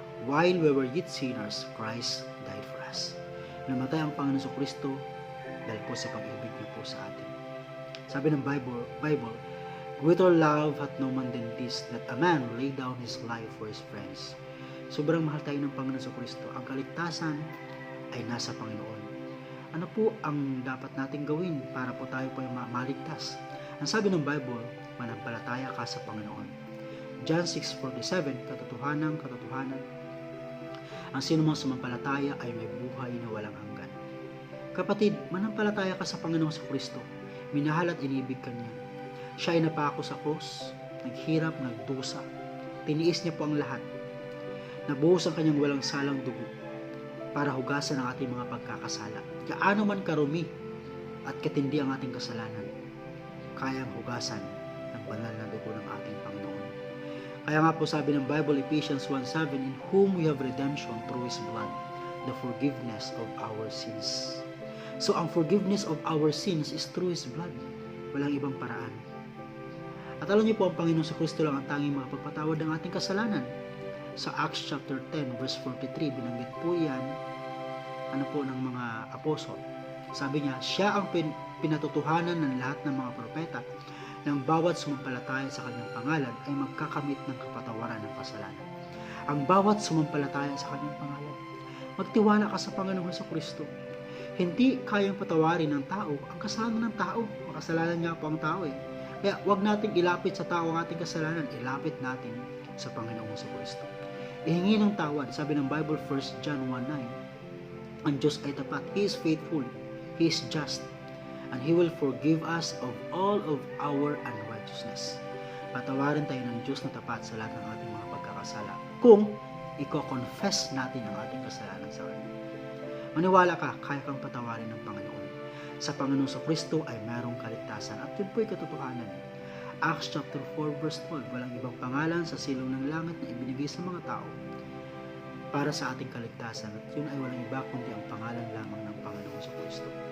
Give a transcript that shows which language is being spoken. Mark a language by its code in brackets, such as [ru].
[en] While we were yet sinners, Christ died for us. [tl] Namatay ang Panginoong Kristo dahil po sa pag-ibig niya po sa atin. Sabi ng Bible, [en] Greater love hath no man than this, that a man lay down his life for his friends. [tl] Sobrang mahal tayo ng Panginoon Kristo. Ang kaligtasan ay nasa Panginoon. Ano po ang dapat nating gawin para po tayo po ay maligtas? Ang sabi ng Bible, manampalataya ka sa Panginoon. John 6:47, katotohanan, ang sinumang sumampalataya ay may buhay na walang hanggan. Kapatid, manampalataya ka sa Panginoon sa Kristo. Minahal at inibig ka niya. Siya ay napako sa krus, naghirap, nagdusa. Tiniis niya po ang lahat. Nabuhos ang kanyang walang salang dugo para hugasan ang ating mga pagkakasala. Gaano man karumi at katindi ang ating kasalanan, kayang hugasan ng banal na dugo ng ating Panginoon. Kaya nga po sabi ng Bible, [en] Ephesians 1:7, in whom we have redemption through His blood, the forgiveness of our sins. So ang forgiveness of our sins is through His blood. [tl] Walang ibang paraan. At alam niyo po, ang Panginoon sa Kristo lang ang tanging makapagpatawad ng ating kasalanan. Sa Acts chapter 10 verse 43, binanggit po yan ng mga apostol. Sabi niya, siya ang pinatutuhanan ng lahat ng mga propeta ng bawat sumampalataya sa kanyang pangalan ay magkakamit ng kapatawaran ng kasalanan. Ang bawat sumampalataya sa kanyang pangalan. Magtiwala ka sa Panginoon sa Kristo. Hindi kayang patawarin ng tao ang kasalanan ng tao. Makasalanan niya po ang tao eh. Kaya huwag nating ilapit sa tao ang ating kasalanan. Ilapit natin sa Panginoon sa Kristo. Ihingi ng tawad. Sabi ng Bible, 1 John 1:9, ang Diyos ay tapat. [en] He is faithful. He is just. And He will forgive us of all of our unrighteousness. [tl] Patawarin tayo ng Diyos na tapat sa lahat ng ating mga pagkakasala kung i-confess natin ang ating kasalanan sa Kanya. Maniwala ka, kaya kang patawarin ng Panginoon. Sa Panginoon sa Kristo ay mayroong kaligtasan at yun po'y katotohanan. Acts chapter 4 verse 12, walang ibang pangalan sa silong ng langit na ibinigay sa mga tao para sa ating kaligtasan at yun ay walang iba kundi ang pangalan lamang ng Panginoon sa Kristo.